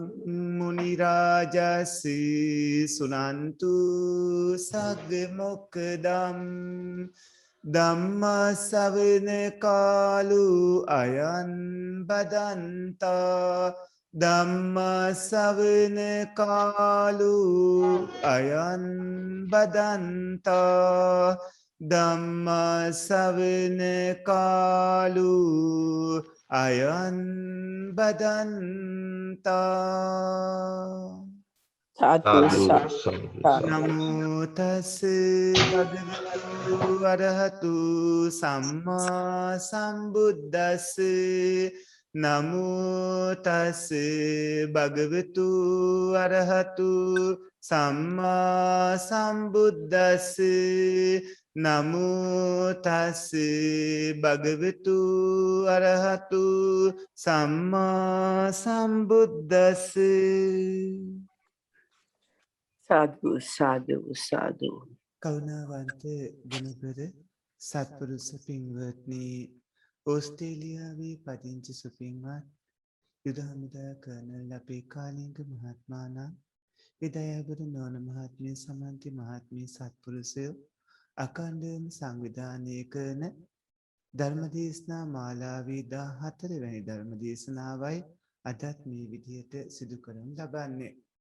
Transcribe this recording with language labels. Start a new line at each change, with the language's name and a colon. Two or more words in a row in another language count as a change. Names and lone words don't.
Pali: මුනි රාජස් සුනන්තු සග්ග මොක්ඛදම් ධම්ම ශ්‍රවණ කාලු අයං බදන්තා ධම්ම ශ්‍රවණ කාලු අයං බදන්තා ධම්ම ශ්‍රවණ කාලු අයං බදන්තා නමෝ තස් භගවතු වරහතු සම්මා සම්බුද්දස්ස නමෝ තස් භගවතු වරහතු සම්මා සම්බුද්දස්ස නමෝ තස් භගවතු වරහතු සම්මා සම්බුද්දස්ස. සාදු සාදු සාදු.
Sinhala: කරුණාවන්ත ගුණපර සත්පුරුෂ පින්වත්නි, ඕස්ට්‍රේලියාවේ පදිංචි සුපින්වත් යුද හමුදා කර්නල් අපේ කාලිංග මහත්මයාණන්, විදයාබර නෝන මහත්මිය සමන්ති මහත්මිය සත්පුරුෂයෝ අඛණ්ඩවම සංවිධානය කරන ධර්මදේශනා මාලාවේ 14 වැනි ධර්මදේශනාවයි අදත් මේ විදියට සිදු කරනු ලබන්නේ.